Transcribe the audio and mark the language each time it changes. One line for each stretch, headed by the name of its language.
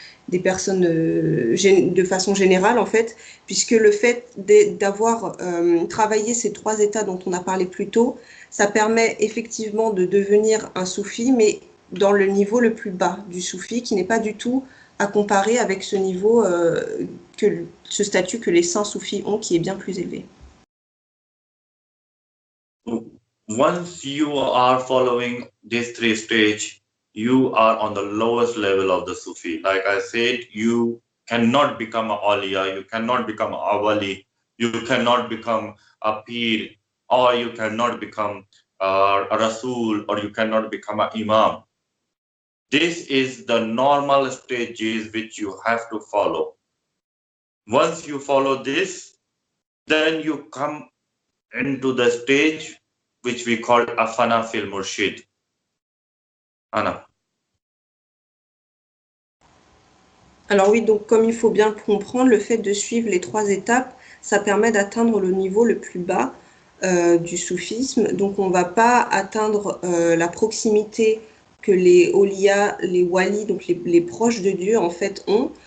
French: de façon générale, en fait, puisque le fait d'avoir travaillé ces 3 états dont on a parlé plus tôt, ça permet effectivement de devenir un soufi, mais dans le niveau le plus bas du soufi, qui n'est pas du tout à comparer avec ce niveau, ce statut que les saints soufis ont, qui est bien plus élevé.
English: Once you are following these 3 stages, you are on the lowest level of the Sufi. Like I said, you cannot become a Awliya, you cannot become a Wali, you cannot become a Pir, or you cannot become a Rasul, or you cannot become an Imam. This is the normal stages which you have to follow. Once you follow this, then you come into the stage which we call Afana fil Murshid. Anna.
French: Alors oui, donc comme il faut bien le comprendre, le fait de suivre les 3 étapes, ça permet d'atteindre le niveau le plus bas du soufisme. Donc on ne va pas atteindre la proximité que les awliya, les walis, donc les proches de Dieu en fait ont.